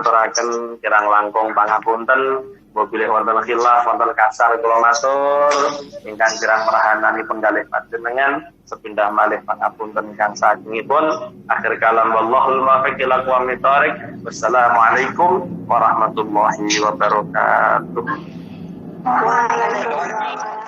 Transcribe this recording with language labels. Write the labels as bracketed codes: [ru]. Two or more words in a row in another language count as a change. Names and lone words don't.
[jv] aturaken kirang langkung pangapunten bilih wonten khilaf wonten kasar kula matur ingkang kirang merahananipun kalih panjenengan sepindah malih pangapunten ingkang sagengipun. [ar] آخر الكلام والله الموفق إلى أقوم الطريق. والسلام عليكم ورحمة الله وبركاته.